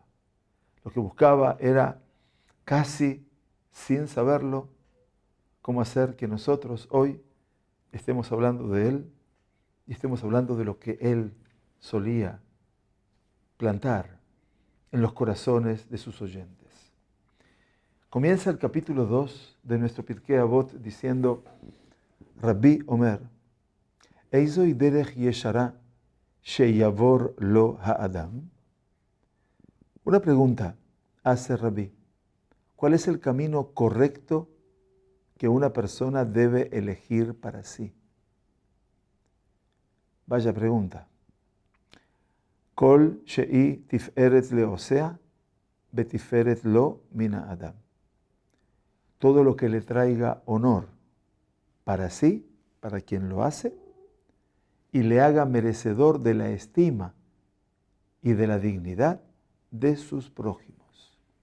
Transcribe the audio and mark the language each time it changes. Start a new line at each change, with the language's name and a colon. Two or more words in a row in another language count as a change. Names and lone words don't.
Spanish: Lo que buscaba era, casi sin saberlo, cómo hacer que nosotros hoy estemos hablando de él y estemos hablando de lo que él solía plantar en los corazones de sus oyentes. Comienza el capítulo 2 de nuestro Pirkei Avot diciendo,
Hebrew: רבי אומר איזוהי דרך ישרה שיבור לו האדם.
Spanish: Una pregunta hace Rabbi, ¿cuál es el camino correcto que una persona debe elegir para sí? Vaya pregunta.
Hebrew: כל שהיא תפארת לעושיה בתפארת לו מן אדם.
Spanish: Todo lo que le traiga honor para sí, para quien lo hace, y le haga merecedor de la estima y de la dignidad de sus prójimos.